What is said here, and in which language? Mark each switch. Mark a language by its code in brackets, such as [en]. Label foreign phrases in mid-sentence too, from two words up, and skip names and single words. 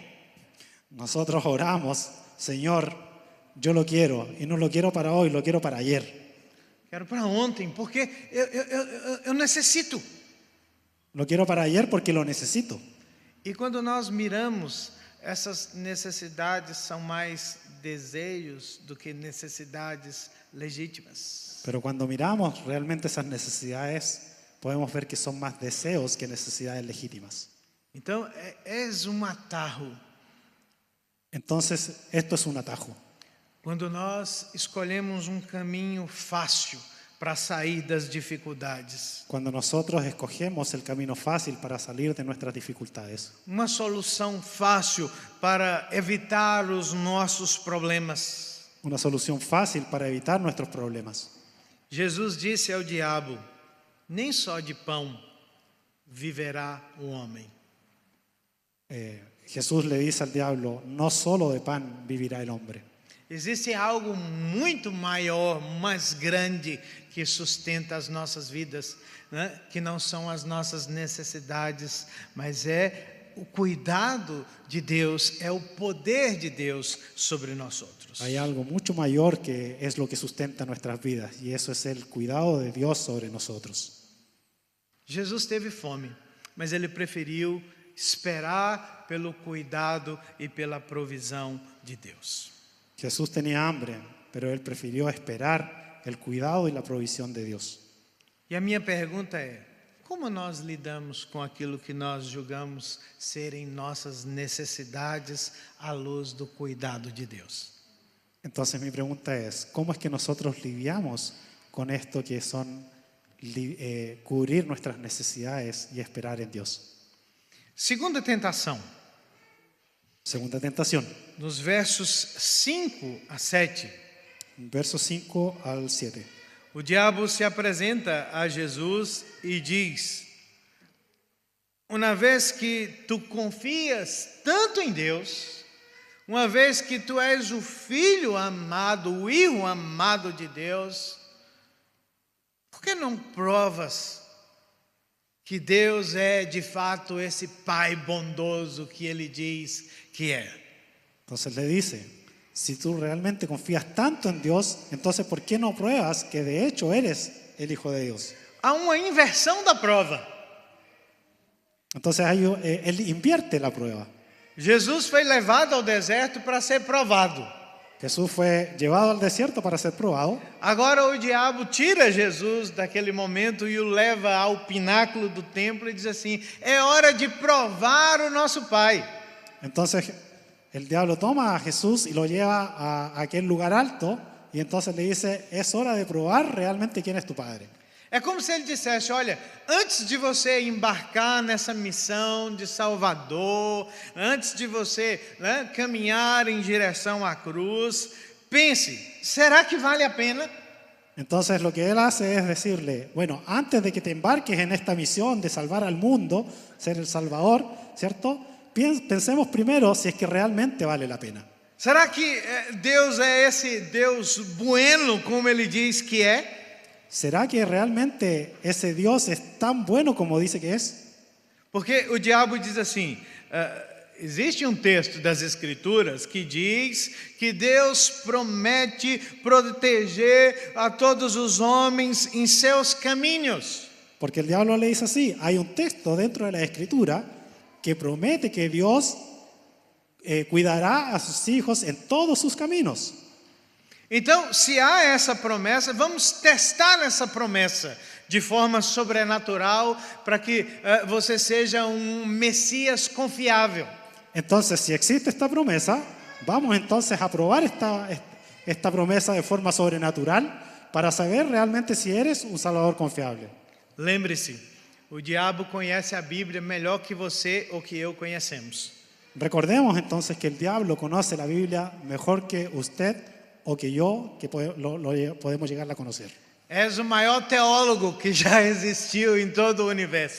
[es] Nosotros oramos, Señor, yo lo quiero, y no lo quiero para hoy, lo quiero para ayer. [pt] Quero para ontem, porque eu necessito. [es] Lo quiero para ayer porque lo necesito. [pt] E quando nós miramos, essas necessidades são mais desejos do que necessidades legítimas. [es] Pero cuando miramos realmente esas necesidades, podemos ver que son más deseos que necesidades legítimas. [pt] Então, é atarro. [es] Entonces, esto es un atajo. [pt] Quando nós escolhemos caminho fácil para sair das dificuldades. [es] Cuando nosotros escogemos el camino fácil para salir de nuestras dificultades. [pt] Uma solução fácil para evitar os nossos problemas. [es] Una solución fácil para evitar nuestros problemas. [pt] Jesus disse ao diabo: nem só de pão viverá o homem. [es] Jesús le dice al diablo, no solo de pan vivirá el hombre. [pt] Existe algo muito maior, mais grande, que sustenta as nossas vidas, né? Que não são as nossas necessidades, mas é o cuidado de Deus, é o poder de Deus sobre nós outros. [es] Hay algo mucho mayor que es lo que sustenta nuestras vidas, y eso es el cuidado de Dios sobre nosotros. [pt] Jesus teve fome, mas ele preferiu esperar pelo cuidado e pela provisão de Deus. [es] Jesús tenía hambre, pero él prefirió esperar el cuidado y la provisión de Dios. [pt] E a minha pergunta é: como nós lidamos com aquilo que nós julgamos serem nossas necessidades à luz do cuidado de Deus? [es] Entonces mi pregunta es, ¿cómo es que nosotros lidiamos con esto que son cubrir nuestras necesidades y esperar en Dios? [pt] Segunda tentação, [es] Segunda tentación, [pt] nos versos 5 a 7. [es] versos 5 al 7. [pt] O diabo se apresenta a Jesus e diz: uma vez que tu confias tanto em Deus, uma vez que tu és o filho amado, o filho amado de Deus, por que não provas que Deus é de fato esse Pai bondoso que Ele diz que é? [es] Entonces le dice, si tú realmente confías tanto en Dios, entonces ¿por qué no pruebas que de hecho eres el Hijo de Dios? [pt] Há uma inversão da prova. [es] Entonces él invierte la prueba. [pt] Jesus foi levado ao deserto para ser provado. [es] Jesús fue llevado al desierto para ser probado. [pt] Agora o diabo tira Jesus daquele momento e o leva ao pináculo do templo e diz assim: é hora de provar o nosso Pai. [es] Entonces el diablo toma a Jesús y lo lleva a aquel lugar alto y entonces le dice, es hora de probar realmente quién es tu Padre. [pt] É como se ele dissesse: olha, antes de você embarcar nessa missão de Salvador, antes de você caminhar em direção à cruz, pense, será que vale a pena? [es] Entonces lo que él hace es decirle, bueno, antes de que te embarques en esta misión de salvar al mundo, ser el Salvador, ¿cierto? Pensemos primero si es que realmente vale la pena. [pt] Será que Deus é esse Deus bueno como ele diz que é? [es] ¿Será que realmente ese Dios es tan bueno como dice que es? [pt] Porque o diabo diz assim, existe texto das Escrituras que diz que Deus promete proteger a todos os homens em seus caminhos. [es] Porque el diablo le dice así, hay un texto dentro de la Escritura que promete que Dios cuidará a sus hijos en todos sus caminos. [pt] Então, se há essa promessa, vamos testar essa promessa de forma sobrenatural para que você seja Messias confiável. [es] Entonces, si existe esta promesa, vamos entonces a probar esta promesa de forma sobrenatural para saber realmente si eres un Salvador confiable. [pt] Lembre-se, o diabo conhece a Bíblia melhor que você ou que eu conhecemos. [es] Recordemos entonces que el diablo conoce la Biblia mejor que usted o que yo, que podemos llegar a conocer. [pt] És o maior teólogo que já existiu em todo o universo.